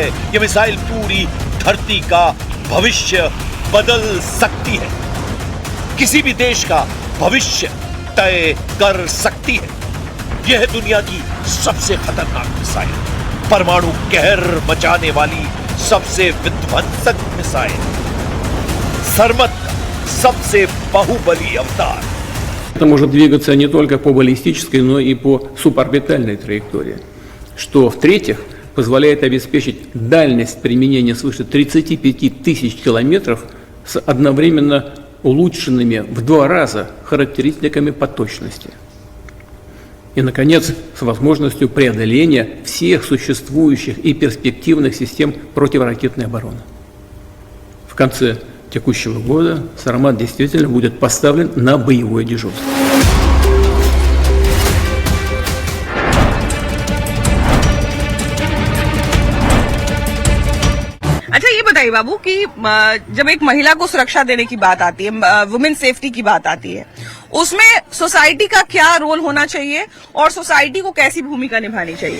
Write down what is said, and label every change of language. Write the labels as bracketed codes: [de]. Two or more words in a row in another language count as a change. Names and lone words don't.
[hi] ये मिसाइल पूरी धरती का भविष्य बदल सकती है, किसी भी देश का भविष्य तय कर सकती है। यह है दुनिया की सबसे खतरनाक मिसाइल, परमाणु कहर मचाने वाली सबसे विध्वंसक मिसाइल, सरमत का सबसे बाहुबली अवतार। [ru] Это может двигаться не только по баллистической, но и по суборбитальной траектории, что, в-третьих, позволяет обеспечить дальность применения свыше 35 тысяч километров с одновременно улучшенными в 2 раза характеристиками по точности. И, наконец, с возможностью преодоления всех существующих и перспективных систем противоракетной обороны. В конце текущего года «Сармат» действительно будет поставлен на боевое дежурство. [hi] अच्छा ये बताइए बाबू कि जब एक महिला को सुरक्षा देने की बात आती है, [en] women safety [hi] की बात आती है, उसमें सोसाइटी का क्या रोल होना चाहिए और सोसाइटी को कैसी भूमिका निभानी चाहिए?